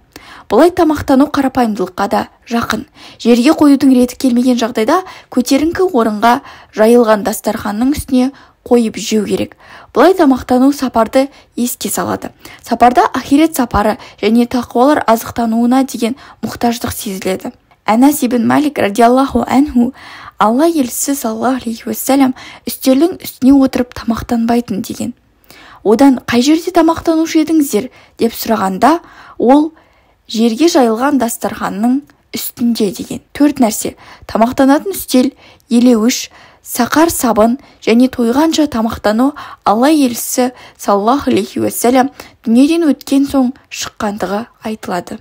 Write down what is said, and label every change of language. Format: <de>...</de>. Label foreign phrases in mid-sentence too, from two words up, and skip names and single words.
<kk>Бұлай тамақтану қарапайымдылыққа да жақын. Жерге қоюдың реті келмеген жағдайда көтеріңкі орынға жайылған дастарханның үстіне қойып жеу керек. Бұлай тамақтану сапарды еске салады. Сапарда ахирет сапары және тақуалар азықтануына деген мұқтаждық сезіледі. Анас ибн Малик</kk> <ar>رضي الله عنه</ar> <kk>Алла елшісі</kk> <ar>صلى الله عليه وسلم</ar> <kk>үстелдің үстіне отырып тамақтанбайтын деген. Одан қай жерде тамақтанушы едіңіздер деп сұрағанда, ол жерге жайылған дастарханның үстінде деген. Төрт нәрсе: тамақтанатын үстел, елеуіш, сақар сабын және тойғанша тамақтану Алла елшісі</kk> <ar>صلى الله عليه وسلم</ar> <kk>дүниеден өткен соң шыққандығы айтылады.</kk>